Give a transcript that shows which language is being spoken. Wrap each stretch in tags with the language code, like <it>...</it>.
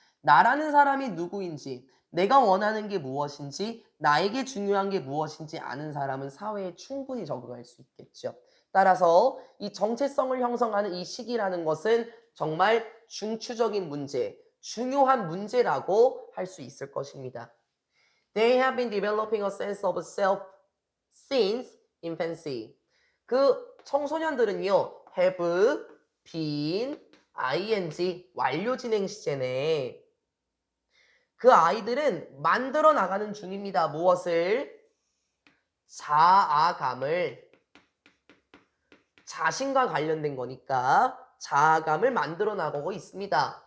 <ko>나라는 사람이 누구인지, 내가 원하는 게 무엇인지, 나에게 중요한 게 무엇인지 아는 사람은 사회에 충분히 적응할 수 있겠죠. 따라서 이 정체성을 형성하는 이 시기라는 것은 정말 중추적인 문제, 중요한 문제라고 할 수 있을 것입니다.</ko> <en>They have been developing a sense of self since infancy.</en> <ko>그 청소년들은요, have been ing 완료 진행 시제네. 그 아이들은 만들어 나가는 중입니다. 무엇을? 자아감을. 자신과 관련된 거니까 자아감을 만들어 나가고 있습니다.</ko>